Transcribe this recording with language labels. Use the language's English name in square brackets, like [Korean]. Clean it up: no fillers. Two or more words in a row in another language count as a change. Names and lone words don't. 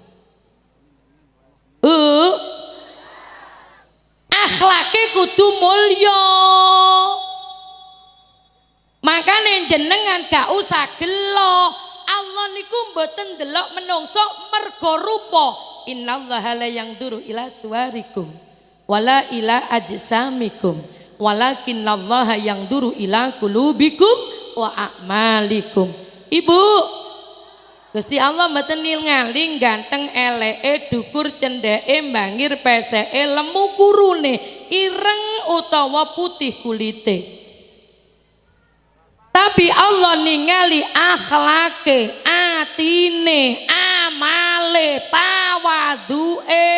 [Javanese] Akhlake kudu mulya. Makane jenengan gak usah gelo. Allah niku mboten ndelok menungso mergo rupa. [Arabic] إن الله لا ينظر إلى صوركم ولا إلى أجسامكم ولكن الله ينظر إلى قلوبكم وأعمالكم. [Javanese] Ibu, Gusti Allah mboten ningali ganteng eleke, dukur cendeke, bangir peseke, lemu kurune, ireng utawa putih kulite. Tapi Allah ningali akhlake, atine, amale, tawaduke.